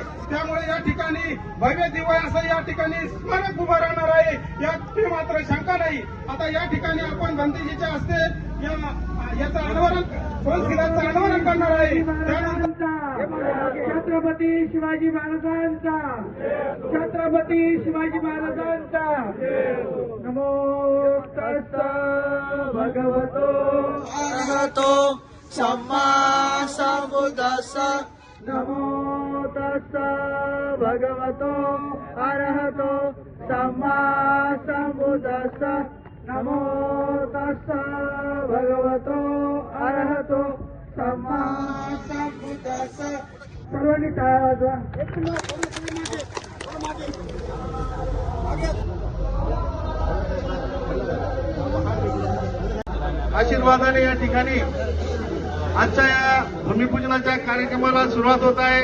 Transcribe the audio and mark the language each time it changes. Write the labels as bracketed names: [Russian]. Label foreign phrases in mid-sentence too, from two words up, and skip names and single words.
[Marathi] त्यामुळे या ठिकाणी भव्य दिव्य असं या ठिकाणी स्मारक उभं राहणार आहे, याची मात्र शंका नाही। आता या ठिकाणी आपण भंतेजीच्या हस्ते याचं अनावरण करणार आहे। त्यानंतर छत्रपती शिवाजी महाराजांचा, छत्रपती शिवाजी महाराजांचा [Pali] नमो तस्सा भगवतो अरहतो सम्मा संबुद्धस्सा नमो तस्सा भगवतो अरहतो सम्मा संबुद्धस्सा नमो तस्सा भगवतो अरहतो सम्मा संबुद्धस्सा। [Marathi] सर्वांनी टाळ्या वाजवा। आशीर्वादाने या ठिकाणी आजच्या या भूमिपूजनाच्या कार्यक्रमाला सुरुवात होत आहे।